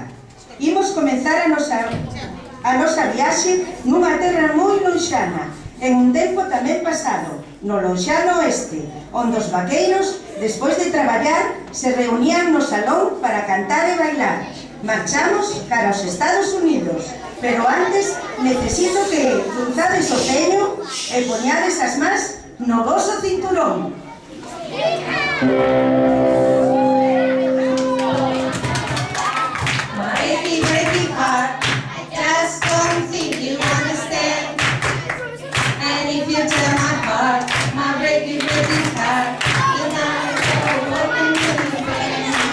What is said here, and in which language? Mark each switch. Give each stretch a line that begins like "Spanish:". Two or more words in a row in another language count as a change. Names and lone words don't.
Galician: Imos comenzar a nosa viaxe nunha terra moi lonxana, en un tempo tamén pasado, no lonxano oeste, onde os vaqueiros, despois de traballar, se reunían no salón para cantar e bailar. Marchamos cara aos Estados Unidos, pero antes necesito que cruzades o peño e poñades as mans no voso cinturón.
English: Breaky heart, I just don't think you understand. And if you tell my heart, my breaky heart, you're not welcome to the band.